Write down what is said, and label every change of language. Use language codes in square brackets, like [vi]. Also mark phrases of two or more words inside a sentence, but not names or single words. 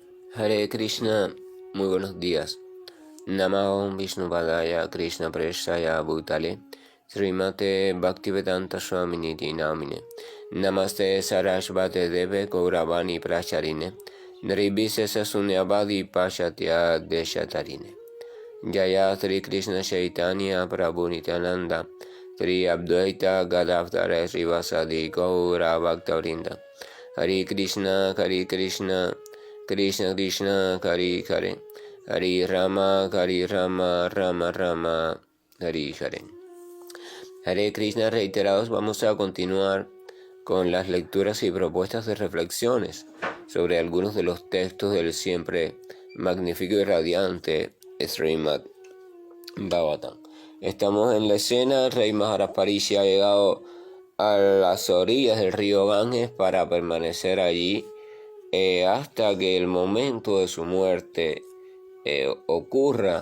[sa] Hare Krishna, [es] muy buenos días. [sa] Namo Vishnupadaya Krishna Preshaya Bhutale Srimate Bhaktivedanta Swamini Namine Namaste Sarasvate Deve Gauravani Pracharine Nirvishesha Sunyavadi Pashatya Deshatarine Jaya Sri Krishna Chaitanya Prabhu Nityananda Sri Advaita Gadadhara Srivasadi Gaura Bhaktavinda Hare Krishna Krishna Krishna Hare Hare Hare Rama Rama Rama Hare Hare. Hare Krishna, [es] reiterados, vamos a continuar con las lecturas y propuestas de reflexiones sobre algunos de los textos del siempre magnífico y radiante Srimad Bhagavatam. Estamos en la escena. El rey Maharaj Parishi ha llegado a las orillas del río Ganges para permanecer allí hasta que el momento de su muerte ocurra.